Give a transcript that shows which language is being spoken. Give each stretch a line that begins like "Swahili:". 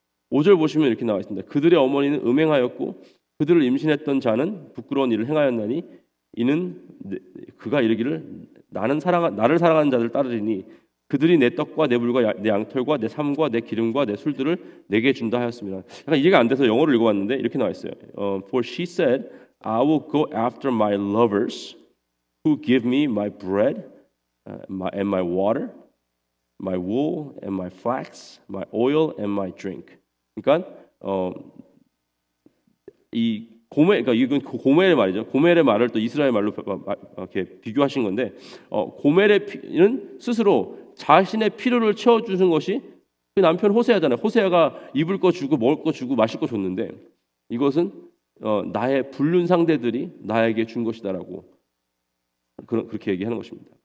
Korean: 5절 보시면 이렇게 나와 있습니다. 그들의 어머니는 음행하였고 그들을 임신했던 자는 부끄러운 일을 행하였나니 이는 그가 이르기를 나를 사랑하는 자들 따르리니 그들이 내 떡과 내 물과 내 양털과 내 삶과 내 기름과 내 술들을 내게 준다 하였습니다. 약간 이해가 안 돼서 영어를 읽어봤는데 이렇게 나와 있어요.
English: For she said, I will go after my lovers who give me my bread and my water, my wool and my flax, my oil and my drink.
Korean: 그러니까 이 그러니까 이건 고멜의 말이죠. 고멜의 말을 또 이스라엘 말로 이렇게 비교하신 건데, 고멜의 피는 스스로 자신의 필요를 채워주는 것이 그 남편 호세아잖아요. 호세아가 입을 거 주고 먹을 거 주고 마실 거 줬는데 이것은 나의 불륜 상대들이 나에게 준 것이다라고 그렇게 얘기하는 것입니다.